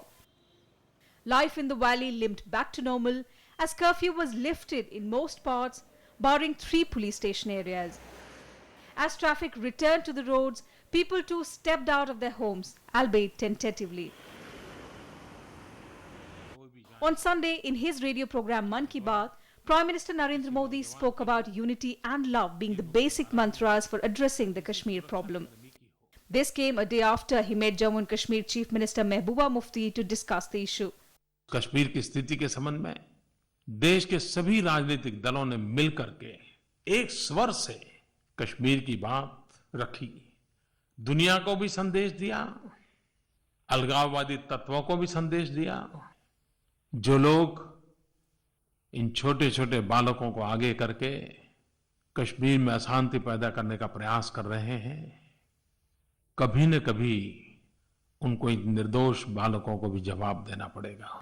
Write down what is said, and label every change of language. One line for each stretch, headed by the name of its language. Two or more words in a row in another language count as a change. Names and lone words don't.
English: Life in the valley limped back to normal as curfew was lifted in most parts, barring 3 police station areas. As traffic returned to the roads, people too stepped out of their homes, albeit tentatively. On Sunday, in his radio program Man Ki Baat, Prime Minister Narendra Modi spoke about unity and love being the basic mantras for addressing the Kashmir problem. This came a day after he met Jammu and Kashmir Chief Minister Mehbooba Mufti to discuss the issue.
Hindi: कश्मीर की स्थिति के संबंध में देश के सभी राजनीतिक दलों ने मिलकर के एक स्वर से कश्मीर की बात रखी, दुनिया को भी संदेश दिया, अलगाववादी तत्वों को भी संदेश दिया। जो लोग इन छोटे छोटे बालकों को आगे करके कश्मीर में अशांति पैदा करने का प्रयास कर रहे हैं, कभी न कभी उनको इन निर्दोष बालकों को भी जवाब देना पड़ेगा।